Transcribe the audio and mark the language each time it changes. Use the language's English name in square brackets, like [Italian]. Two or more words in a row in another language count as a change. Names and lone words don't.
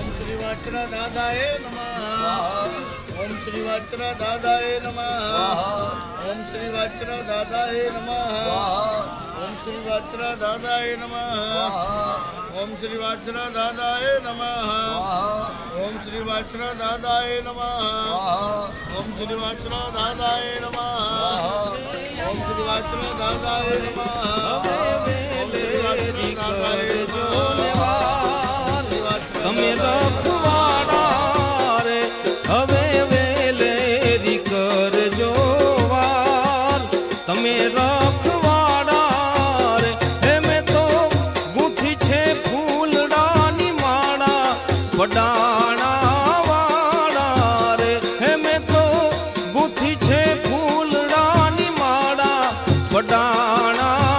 [Sanskrit] श्री वाचना दादाय नमः ओम श्री वाचना दादाय नमः ओम श्री वाचना दादाय नमः ओम श्री वाचना दादाय नमः ओम श्री वाचना दादाय नमः ओम श्री वाचना दादाय नमः ओम श्री वाचना दादाय नमः ओम श्री वाचना दादाय नमः [Gujarati] તમે રખવાડા રે હવે વેલેરી કરજો વાર તમે રખવાડા રે હે મેં તો ગૂંથી છે ફૂલડાની માળા વડાણા વાળા રે હે મેં તો ગૂંથી છે ફૂલડાની માળા વડાણા